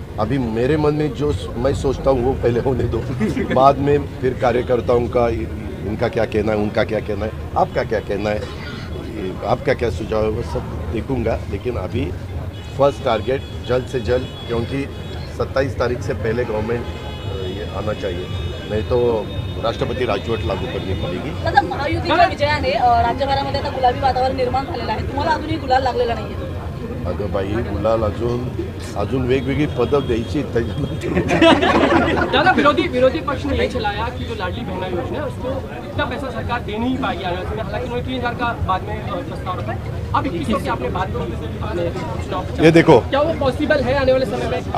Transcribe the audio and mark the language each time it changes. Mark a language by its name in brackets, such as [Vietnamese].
[Hindi] अभी मेरे मन में जो मैं सोचता हूँ वो पहले होने दो, बाद में फिर कार्यकर्ताओं का इनका क्या कहना है, उनका क्या कहना है, आपका क्या कहना है, आपका क्या सुझाव है, वो सब देखूंगा। लेकिन अभी फर्स्ट टारगेट जल्द से जल्द, क्योंकि 27 तारीख से पहले गवर्नमेंट ये आना चाहिए, नहीं तो [Marathi] राष्ट्रपती राजवट लागू [Hindi] करनी पडेगी। [Marathi] दादा महायुतीच्या विजयाने राज्यभरामध्ये आता गुलाबी वातावरण निर्माण झालेलं आहे, तुम्हाला अजूनही गुलाल लागलेला नाहीये? अगं बाई, गुलाल अजून वेगवेगळी पदं द्यायची त्याच्यानंतर। [Hindi] दादा विरोधी पक्ष ने ये चलाया कि जो लाडली बहना योजना है उसको इतना पैसा सरकार दे नहीं पाएगी आने वाले समय, हालांकि उन्होंने 3000 का बाद में प्रस्ताव रखा है। अब 2100 की आपने बात की, ये देखो, क्या वो पॉसिबल है आने वाले समय में?